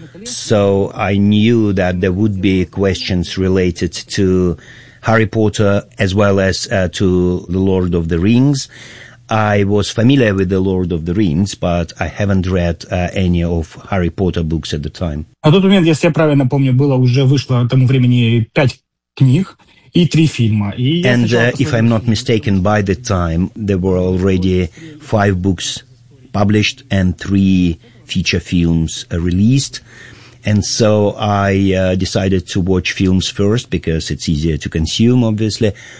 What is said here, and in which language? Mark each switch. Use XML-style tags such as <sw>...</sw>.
<en>So I knew that there would be questions related to Harry Potter as well as to The Lord of the Rings. I was familiar with The Lord of the Rings, but I haven't read any of Harry Potter books at the time.</en> <ru>А тот момент, если я правильно помню, было уже вышло тому времени пять книг и три фильма.</ru> <en>And if I'm not mistaken, by the time there were already 5 books published and 3 feature films released. And so I decided to watch films first because it's easier to consume, obviously.</en>